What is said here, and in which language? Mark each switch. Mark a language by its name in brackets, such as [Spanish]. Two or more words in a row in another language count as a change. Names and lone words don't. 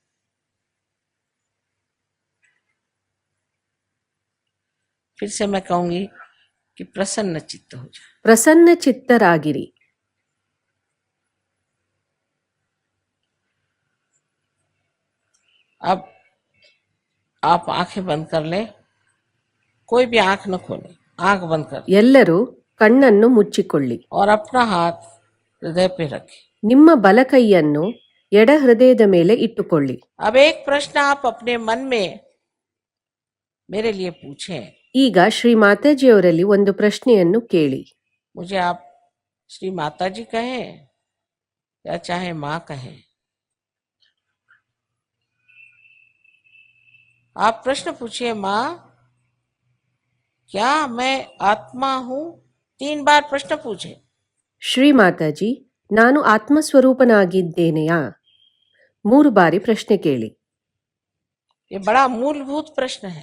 [Hindi] फिर से मैं कहूंगी कि प्रसन्न चित्त हो जाए। [Kannada] ಪ್ರಸನ್ನ ಚಿತ್ತರಾಗಿರಿ. [Hindi] अब आप आंखें बंद कर लें, कोई भी आंख न खोले, आंख बंद कर लें [Kannada] ಎಲ್ಲರೂ ಕಣ್ಣನ್ನು ಮುಚ್ಚಿಕೊಳ್ಳಿ. [Hindi] और अपना हाथ हृदय पे रखें। [Kannada] ನಿಮ್ಮ ಬಲಕೈಯನ್ನು ಎಡ ಹೃದಯದ ಮೇಲೆ ಇಟ್ಟುಕೊಳ್ಳಿ. [Hindi] अब एक प्रश्न आप अपने मन में मेरे लिए पूछें। [Kannada] ಈಗ ಶ್ರೀ ಮಾತಾಜಿಯವರಲ್ಲಿ ಒಂದು ಪ್ರಶ್ನೆಯನ್ನು ಕೇಳಿ. [Hindi] मुझे आप श्री माता जी कहें या चाहे माँ कहें। आप प्रश्न पूछिए, माँ क्या मैं आत्मा हूं? 3 बार प्रश्न पूछे। [Kannada] ಶ್ರೀ ಮಾತಾಜಿ, ನಾನು ಆತ್ಮಸ್ವರೂಪನಾಗಿದ್ದೇನೆಯಾ? 3 ಬಾರಿ ಪ್ರಶ್ನೆ ಕೇಳಿ. [Hindi] ये बड़ा मूलभूत प्रश्न है।